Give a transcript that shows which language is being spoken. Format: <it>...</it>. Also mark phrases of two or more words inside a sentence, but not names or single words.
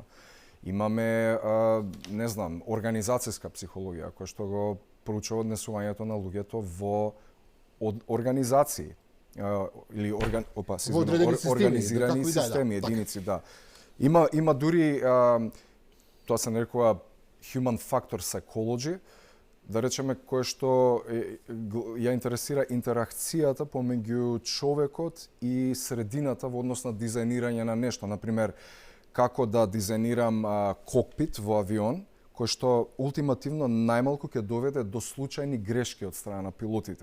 <mk>Имаме, не знам, организацијска психологија, која што го проучува однесувањето на луѓето во организации или организирани системи, единици, да. Има дури, тоа се нарекува</mk> <en>human factor psychology,</en> <mk>да речеме, кое што ја интересира интеракцијата помеѓу човекот и средината во однос на дизајнирање на нешто. Например, како да дизајнирам кокпит во авион, кој што ултимативно најмалку ќе доведе до случајни грешки од страна на пилотите.</mk>